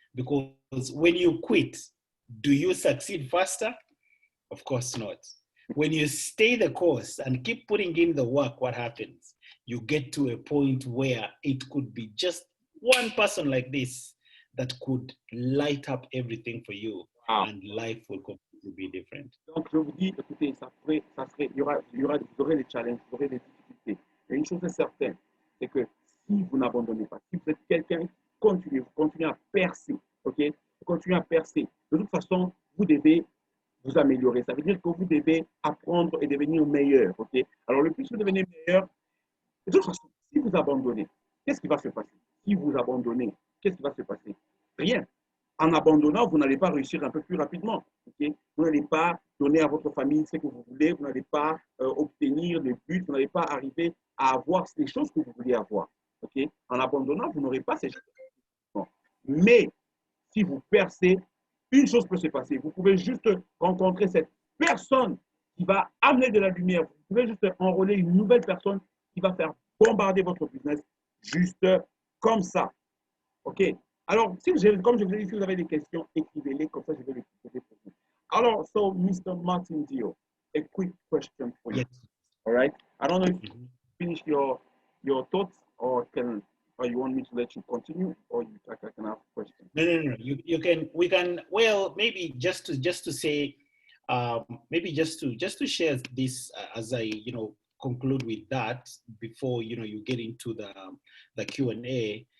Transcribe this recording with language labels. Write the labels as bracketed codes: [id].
[en] Because when you quit, do you succeed faster? Of course not. when you stay the course and keep putting in the work, what happens? You get to a point where it could be just one person like this that could light up everything for you, and life will completely be different. [fr] Donc, je vous dis, écoutez, vous aurez des challenges, vous aurez des difficultés. Et une chose est certaine, c'est que si vous n'abandonnez pas, si vous êtes quelqu'un qui continue, vous continuez à percer, ok? Vous continuez à percer. De toute façon, vous devez vous améliorer. Ça veut dire que vous devez apprendre et devenir meilleur, ok? Alors, le plus vous devenez meilleur, de toute façon, si vous abandonnez, qu'est-ce qui va se passer? Si vous abandonnez, qu'est-ce qui va se passer? Rien. En abandonnant, vous n'allez pas réussir un peu plus rapidement. Okay? Vous n'allez pas donner à votre famille ce que vous voulez, vous n'allez pas obtenir des buts, vous n'allez pas arriver à avoir les choses que vous voulez avoir. Okay? En abandonnant, vous n'aurez pas ces choses. Mais si vous percez, une chose peut se passer. Vous pouvez juste rencontrer cette personne qui va amener de la lumière. Vous pouvez juste enrôler une nouvelle personne qui va faire bombarder votre business juste comme ça. OK? Alors, comme je vous ai dit, si vous avez des questions, écrivez-les, comme ça je vais les poser pour vous. [en] Alors, so, Mr. Martin Ndiho, a quick question for you. Yes. All right? I don't know if you finished your thoughts, or you want me to let you continue, or I can ask questions. No. You can. We can. Well, maybe just to say, maybe just to share this as I conclude with that before you get into the Q&A.